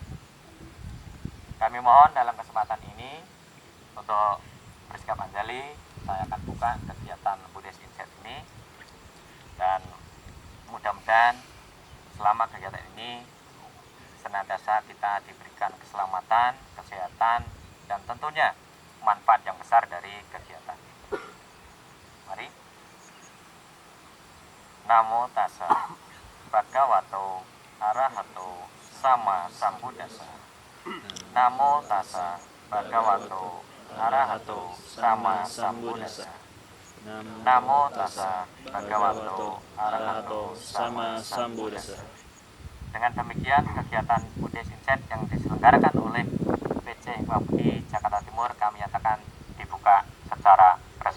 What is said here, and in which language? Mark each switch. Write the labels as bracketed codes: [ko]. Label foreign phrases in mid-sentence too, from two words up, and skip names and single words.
[id] Kami mohon dalam kesempatan ini untuk bersikap anjali, saya akan buka kegiatan UDS Insight ini, dan mudah-mudahan selama kegiatan ini senantiasa kita diberikan keselamatan, kesehatan, dan tentunya manfaat yang besar dari kegiatan. Mari. [pi] Namo tassa bhagavato arahato sama sambuddhassa. Namo tassa bhagavato arahato sama sambuddhassa. Namo tassa bhagavato arahato sama sambuddhassa. [id] Dengan demikian kegiatan UDS Insight yang diselenggarakan oleh PC Hikmah Budi Jakarta Timur kami nyatakan dibuka secara